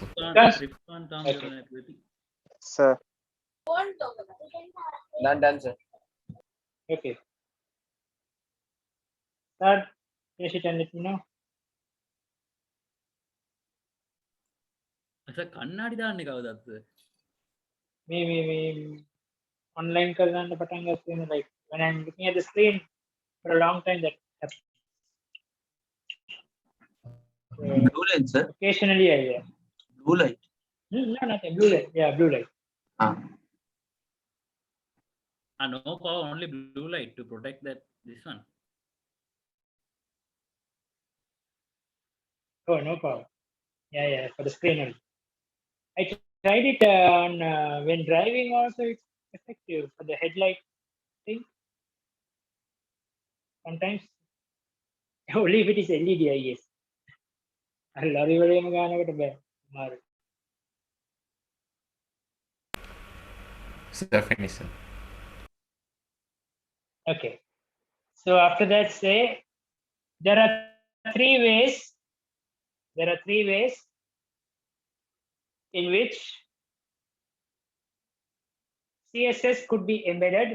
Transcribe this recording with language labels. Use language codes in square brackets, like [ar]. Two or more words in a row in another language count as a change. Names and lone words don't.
[en] Okay. Sir. done sir Okay. Start. Finish it and let me know. Sir, [si] කන්නාඩි දාන්නේ කවදද? Me online කරගන්න පටන් ගන්න [en] like when I'm looking at the screen for a long time that happens. Blue light, sir. Occasionally I Blue light. no, nothing. Blue light. Yeah, blue light. No power, only blue light to protect this one. Oh, no power. Yeah, for the screen only. I tried it on when driving also. It's effective for the headlight thing. Sometimes only if it is LED, I guess. [si] ලොරි වලේම ගානකට බෑ. මාරු. [en] Definition. Okay. So after that, say there are three ways. There are three ways in which CSS could be embedded.